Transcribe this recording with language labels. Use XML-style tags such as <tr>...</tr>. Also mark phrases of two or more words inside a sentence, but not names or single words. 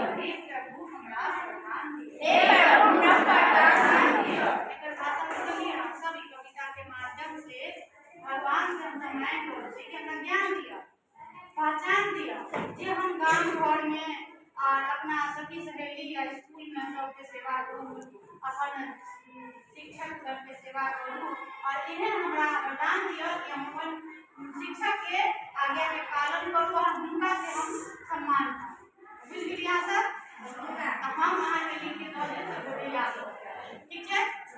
<mai>हे प्रभु हमरा वरदान दिया, हे प्रभु हमरा वरदान दिया। एकर भाषा बोलिए हम सब ई कविता के माध्यम से भगवान से हम रामायण बोलै छी कि हमरा ज्ञान दिया, पहचान दिया, जे हम गांव घर में और अपना सखी सहेली या स्कूल में सबके सेवा करूँ, अपन शिक्षक सबके सेवा करूँ और इन्हें हमरा वरदान दिया कि हम अपन शिक्षक के आज्ञा के पालन करूँ और हुनका से हम सम्मान बुझ गेलियै सर। हम अहाँ के लिख के दऽ देब, ठीक छै।</mai>